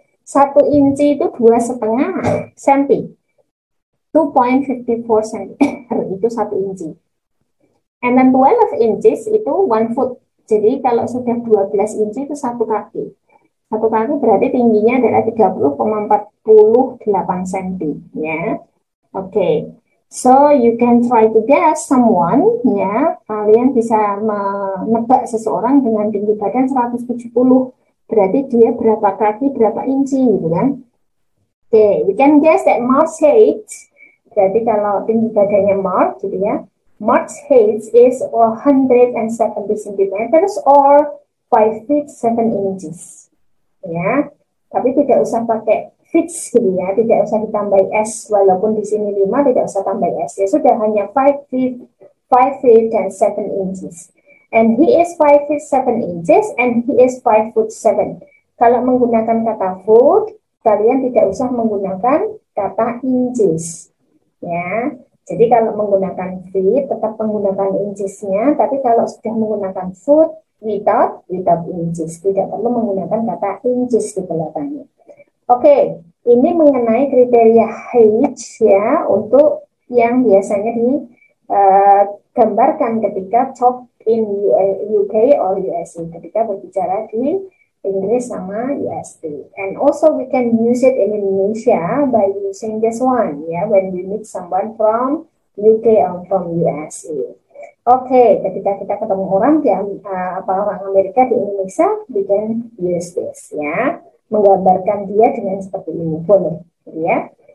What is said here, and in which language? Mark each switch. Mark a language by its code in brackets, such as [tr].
[id] 1 inci itu 2,5 cm. 2.54 cm itu 1 inci. [en] And then 12 inches [id] itu 1 foot. Jadi kalau sudah 12 inci itu 1 kaki. 1 kaki berarti tingginya adalah 30,48 cm. Ya. Oke. [en] So you can try to guess someone, ya. [id] Kalian bisa menebak seseorang dengan tinggi badan 170. Berarti dia berapa kaki, berapa inci, gitu kan? [en] Oke, we can guess that Mark's height. [id] Berarti kalau tinggi badannya Mark, gitu ya. [en] Mark's height is 170 centimeters or 5 feet 7 inches. [id] Ya, tapi tidak usah pakai feet gitu ya, tidak usah ditambah s, walaupun di sini 5 tidak usah tambah s. Ya sudah, hanya 5 feet and 7 inches. [en] And he is 5 feet 7 inches and he is 5 foot 7. [id] Kalau menggunakan kata foot, kalian tidak usah menggunakan kata inches. Ya, jadi kalau menggunakan feet tetap menggunakan inches-nya, tapi kalau sudah menggunakan foot without inches, tidak perlu menggunakan kata inches di belakangnya. Oke, ini mengenai kriteria height ya untuk yang biasanya digambarkan ketika [en] talk in UK or USA, [id] ketika berbicara di Inggris sama USA. [en] And also we can use it in Indonesia by using this one, ya, when we meet someone from UK or from USA. [id] Oke, ketika kita ketemu orang orang Amerika di Indonesia, [en] we can use this, [id] ya, menggambarkan dia dengan seperti ini, boleh, ya.